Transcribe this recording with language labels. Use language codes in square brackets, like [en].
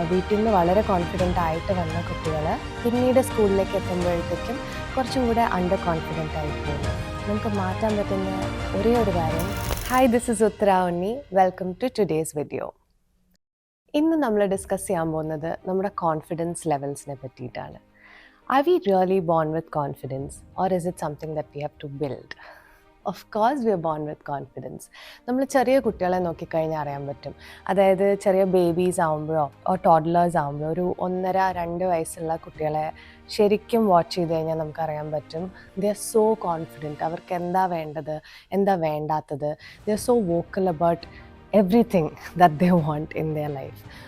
[ml] വീട്ടിൽ നിന്ന് വളരെ കോൺഫിഡൻ്റ് ആയിട്ട് വന്ന കുട്ടികൾ പിന്നീട് സ്കൂളിലേക്ക് എത്തുമ്പോഴത്തേക്കും കുറച്ചും കൂടെ അണ്ടർ കോൺഫിഡൻ്റ് ആയി പോകും. നമുക്ക് മാറ്റാൻ പറ്റുന്ന ഒരേ ഒരു കാര്യം. [en] hi, this is [ml] Uttara Unni. [en] Welcome to today's video. [ml] ഇന്ന് നമ്മൾ ഡിസ്കസ് ചെയ്യാൻ പോകുന്നത് നമ്മുടെ കോൺഫിഡൻസ് ലെവൽസിനെ പറ്റിയിട്ടാണ്. [en] Are we really born with confidence, or is it something that we have to build? Of course we are born with confidence. [ml] നമ്മൾ ചെറിയ കുട്ടികളെ നോക്കിക്കഴിഞ്ഞാൽ അറിയാൻ പറ്റും. അതായത് ചെറിയ ബേബീസ് ആകുമ്പോഴോ ടോഡ്ലേഴ്സ് ആകുമ്പോഴോ ഒരു 1.5-2 വയസ്സുള്ള കുട്ടികളെ ശരിക്കും വാച്ച് ചെയ്ത് കഴിഞ്ഞാൽ നമുക്കറിയാൻ പറ്റും. [en] They are so confident. [ml] അവർക്ക് എന്താ വേണ്ടത്, എന്താ വേണ്ടാത്തത്. [en] They are so vocal about everything that they want in their life.